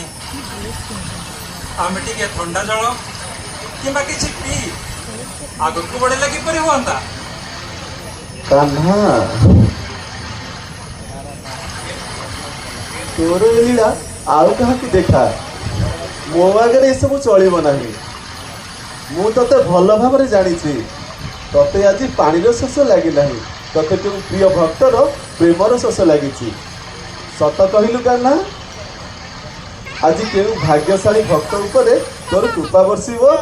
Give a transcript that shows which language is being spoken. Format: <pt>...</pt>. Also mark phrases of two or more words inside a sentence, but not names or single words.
<or>ଆମେ ଟିକେ ଥଣ୍ଡା ଜଳ କିମ୍ବା କିଛି ପିଇ ଆଗକୁ ବଢ଼ିଲେ କିପରି ହୁଅନ୍ତା? କାହ୍ନା ତୋର ଲୀଳା ଆଉ କାହା ଦେଖା ମୋ ଆଗରେ ଏସବୁ ଚଳିବ ନାହିଁ। ମୁଁ ତତେ ଭଲ ଭାବରେ ଜାଣିଛି। ତତେ ଆଜି ପାଣିର ଶୋଷ ଲାଗିନାହିଁ, ତତେ କେଉଁ ପ୍ରିୟ ଭକ୍ତର ପ୍ରେମର ଶୋଷ ଲାଗିଛି। ସତ କହିଲୁ କାହ୍ନା, ଆଜି କେଉଁ ଭାଗ୍ୟଶାଳୀ ଭକ୍ତ ଉପରେ ତୋର କୃପା ବର୍ଷିବ।</or>